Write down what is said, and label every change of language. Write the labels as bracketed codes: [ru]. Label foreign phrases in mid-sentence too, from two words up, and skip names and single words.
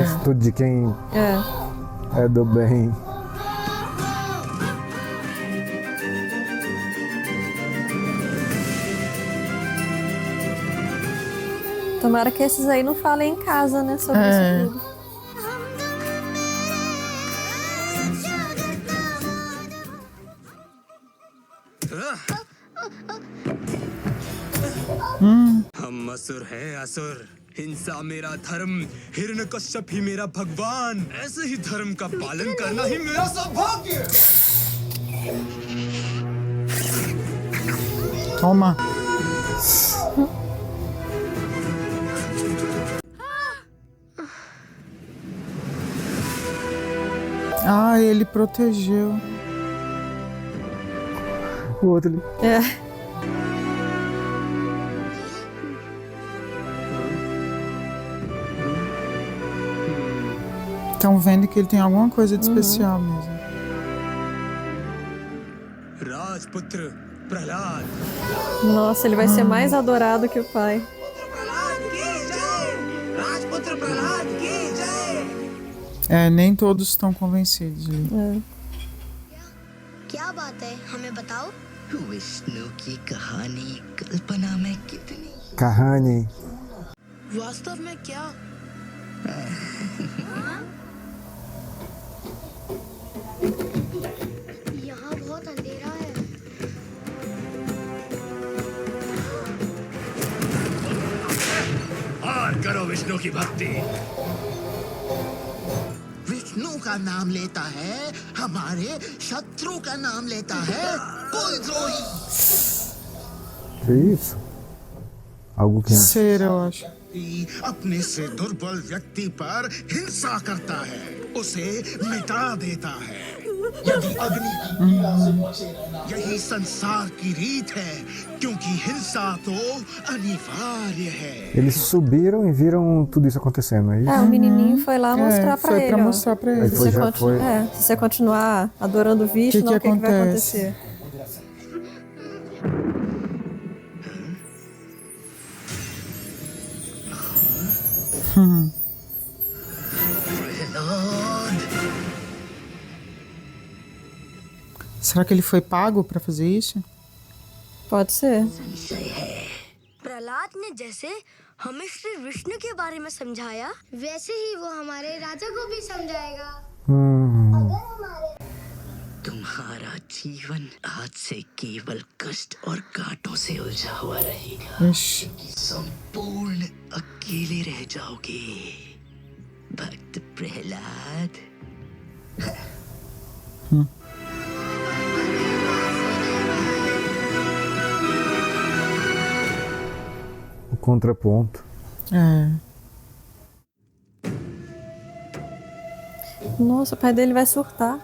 [pt] Tudo de quem É. é do bem. Tomara que esses aí não falem em casa, né? Sobre É. isso tudo. [hi] हम असुर हैं असुर। हिंसा मेरा धर्म, हिरण्यकश्यप ही मेरा भगवान। ऐसे ही धर्म का पालन करना ही मेरा सौभाग्य। [pt] Toma. Ah, ele protegeu. O outro ali. É. Estão vendo que ele tem alguma coisa de especial mesmo. [hi] राजपुत्र प्रहलाद। [pt] Nossa, ele vai ser mais adorado que o pai. [hi] राजपुत्र प्रहलाद की जय। [pt] É, nem todos estão convencidos. Ali. É. [hi] क्या बात है? हमें बताओ। विष्णु की कहानी कल्पना में कितनी Kahani. वास्तव में क्या यहाँ बहुत अंधेरा है। हार करो विष्णु की भक्ति। विष्णु का नाम लेता है, हमारे शत्रु का नाम लेता है कोई द्रोही। [pt] Que isso? Algo que. Ser, eu acho. [hi] अपने से दुर्बल व्यक्ति पर हिंसा करता है, उसे मिटा देता है। यदि अग्नि की पीड़ा से बचे रहना यही संसार की रीत है, क्योंकि हिंसा तो अनिवार्य है। [pt] Eles subiram e viram tudo isso acontecendo aí. É, o menininho foi lá mostrar pra foi ele. pra ó. mostrar pra ele. Aí Se foi, você, já foi. se você continuar adorando o Vishnu, Que o que vai acontece? acontecer? Será que ele foi pago pra fazer isso? Pode ser. [hi] प्रहलाद ने जैसे हमें श्री विष्णु के बारे में समझाया, वैसे ही वो हमारे राजा को भी समझाएगा। Hum. तुम्हारा जीवन आज से केवल कष्ट और कांटों से उलझा हुआ रहेगा। [pt] Ixi. [hi] संपूर्ण अकेले रह जाओगे भक्त प्रहलाद। [pt] O contraponto. É. Nossa, o pai dele vai surtar.